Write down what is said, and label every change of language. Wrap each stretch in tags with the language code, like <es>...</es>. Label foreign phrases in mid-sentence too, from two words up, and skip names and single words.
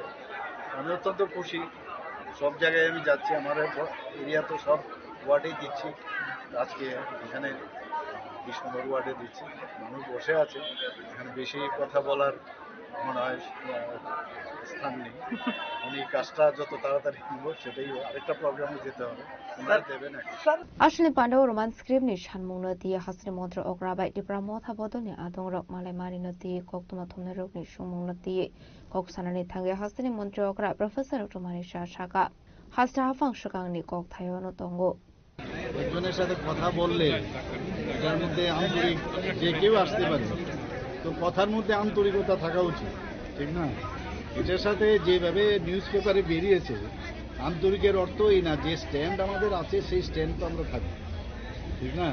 <bn>আমি অত্যন্ত খুশি, সব জায়গায় আমি যাচ্ছি, আমার এরিয়া তো সব ওয়ার্ডেই দিচ্ছি। আজকে এখানে 20 নম্বর ওয়ার্ডে দিচ্ছি, মানুষ বসে আছে, এখানে বেশি কথা বলার মনে হয় স্থান নেই। উনি কাজটা যত তাড়াতাড়ি নিব সেটাই, আরেকটা প্রোগ্রামে যেতে হবে, ওনারা দেবেন এখন।</bn> <trp>Ashley Pandau roman script ni shanmung no ti hasni montra okrabai ti pramotha bodol ni adong rok malai mari no ti koktuma thumna rok ni shumung no ti kok sanani thangya hasni montra okra professor Tomani Shaka hasta hafang shakang ni kok thayo no tongo</trp> <bn>একজনের সাথে কথা বললে এটার মধ্যে আন্তরিক যে কেউ আসতে পারে, তো কথার মধ্যে আন্তরিকতা থাকা উচিত, ঠিক না? এটার সাথে যেভাবে নিউজ পেপারে বেরিয়েছে, আন্তরিকের অর্থ এই না যে স্ট্যান্ড আমাদের আছে সেই স্ট্যান্ড তো আমরা থাকি, ঠিক না?</bn>